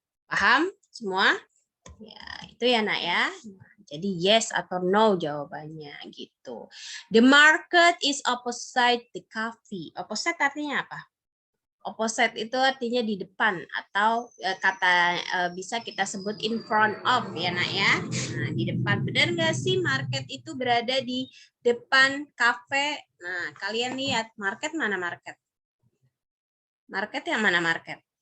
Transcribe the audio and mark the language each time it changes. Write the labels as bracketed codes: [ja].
[id] Paham semua? Ya, itu ya Nak ya. Jadi yes atau no jawabannya gitu. [en] The market is opposite the cafe. [id] Opposite artinya apa? Opposite itu artinya di depan atau bisa kita sebut [en] in front of [id] ya Nak ya. Nah, di depan. Benar nggak sih market itu berada di depan kafe? Nah, kalian lihat market mana market? Market yang mana market?